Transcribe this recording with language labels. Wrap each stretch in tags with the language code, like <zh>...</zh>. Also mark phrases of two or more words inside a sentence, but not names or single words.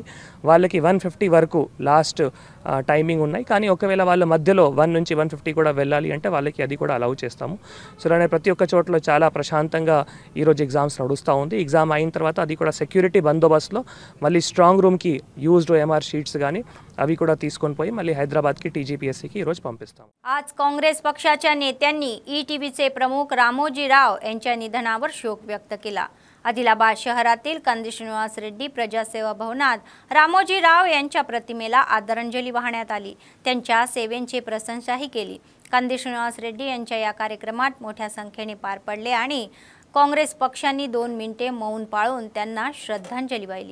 <te>వాళ్ళకి 150 వరకు</te> <en>last timing</en> <te>ఉన్నాయి కానీ ఒకవేళ వాళ్ళ మధ్యలో 1 నుంచి 150 కూడా వెళ్ళాలి అంటే వాళ్ళకి అది కూడా అలౌ చేస్తాము। సో అలానే ప్రతి ఒక్క చోట్ల చాలా ప్రశాంతంగా ఈరోజు ఎగ్జామ్స్ నడుస్తూ ఉంది। ఎగ్జామ్ అయిన తర్వాత అది కూడా సెక్యూరిటీ బందోబస్తులో మళ్ళీ</te> <en>strong room-ki used OMR sheets</en> <te>కానీ अभी కూడా తీసుకొని పోయి మళ్ళీ హైదరాబాద్కి టీజీపీఎస్సీకి ఈరోజు పంపిస్తాం।</te> <mr>आज काँग्रेस पक्षाच्या नेत्यांनी ईटीव्हीचे प्रमुख रामोजी राव यांच्या निधनावर शोक व्यक्त केला। आदिलाबाद शहरातील कंदी श्रीनिवास रेड्डी प्रजासेवा भवनात रामोजी राव यांच्या प्रतिमेला आदरांजली वाहण्यात आली। त्यांच्या सेवेची प्रशंसाही केली। कंदी श्रीनिवास रेड्डी यांच्या या कार्यक्रमात मोठ्या संख्येने पार पडले आणि काँग्रेस पक्षांनी 2 मिनिटे मौन पाळून त्यांना श्रद्धांजली वाहिली।</mr>